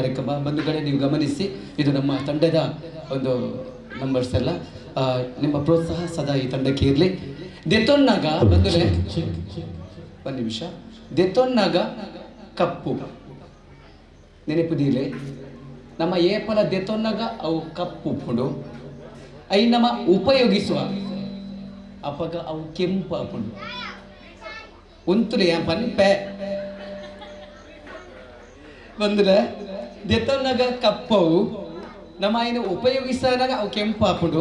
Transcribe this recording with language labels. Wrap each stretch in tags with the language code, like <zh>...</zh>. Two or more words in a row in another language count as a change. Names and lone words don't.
<kn>ಕಾರ್ಯಕ್ರಮ. ಬಂಧುಗಳೇ, ನೀವು ಗಮನಿಸಿ, ಇದು ನಮ್ಮ ತಂಡದ ಒಂದು ನಂಬರ್ಸ್ ಎಲ್ಲ. ನಿಮ್ಮ ಪ್ರೋತ್ಸಾಹ ಸದಾ ಈ ತಂಡಕ್ಕೆ ಇರಲಿ. ದೆತೊನ್ನಾಗ ಬಂಧುಗಳೇ, ಒಂದು ನಿಮಿಷ.</kn> <tcy>ದೆತೊನ್ನಾಗ ಕಪ್ಪು ನೆನಪುದಿಲೆ ನಮ್ಮ ಏಪಲ ದೆತೊನ್ನಾಗ ಅವು ಕಪ್ಪು ಉಪ್ಪುಂಡು. ಐ ನಮ್ಮ ಉಪಯೋಗಿಸುವ ಅಪಗ ಅವು ಕೆಂಪು ಅಪ್ಪುಂಡು. ಉಂತುಲೆ ಪನ್ಪೆ ಬಂದ್ರೆ ದೆತೊನ್ನಾಗ ಕಪ್ಪವು ನಮ್ಮ ಐನ ಉಪಯೋಗಿಸಿದಾಗ ಅವು ಕೆಂಪು ಹಾಪುಂಡು.</tcy>